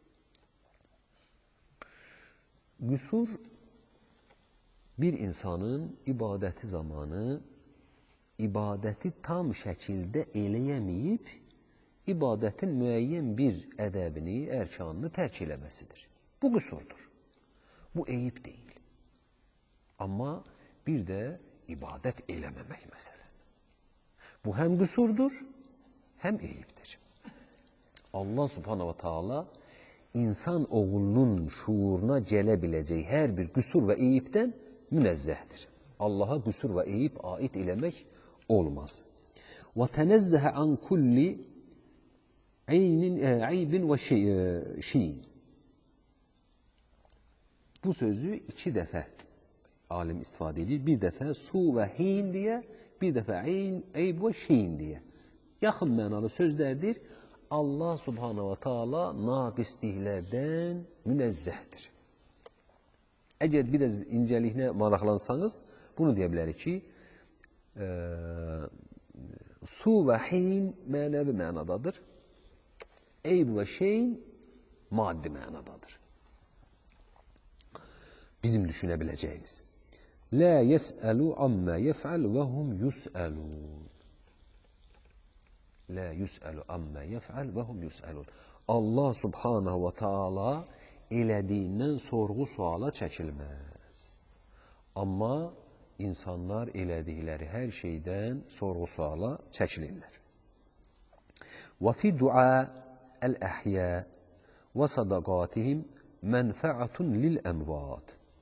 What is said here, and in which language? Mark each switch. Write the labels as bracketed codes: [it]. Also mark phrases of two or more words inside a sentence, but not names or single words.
[az] Qüsur bir insanın ibadəti zamanı ibadəti tam şəkildə eləyəməyib, ibadətin müəyyən bir ədəbini, ərkanını tərk eləməsidir. Bu qüsurdur. Bu eyib deyil. Amma bir də ibadət eləməmək məsələ. Bu həm qüsurdur, həm eyibdir. [ar] الله سبحانه وتعالى [az] insan oğlunun şuuruna gələ biləcək hər bir qüsur və eyibdən münezzəhdir. Allaha qüsur və eyib aid eləmək olmaz. [ar] و تنزه عن كل عيب و شين. [az] Bu sözü iki dəfə alim istifadə edir. Bir dəfə [ar] سوء و شين [az] deyə, bir dəfə [ar] عيب و شين [az] deyə. Yaxın mənalı sözlərdir. [ar] الله سبحانه وتعالى [az] naqisliklərdən münezzəhdir. Əgər biraz incəliklə maraqlansanız, bunu deyə bilərik ki, [ar] سوء و شين [az] mənəvi mənadadır. [ar] عيب و شين [az] maddi mənadadır. Bizim düşünə biləcəyimiz. [ar] لا يسأل عما يفعل و هم يسألون. لا يسأل عما يفعل و هم يسألون. الله سبحانه وتعالى [az] elədiyindən sorğu suala çəkilməz. Amma insanlar elədikləri hər şeydən sorğu suala çəkilirlər. [ar] و في دعاء الأحياء و صدقاتهم منفعة للأموات.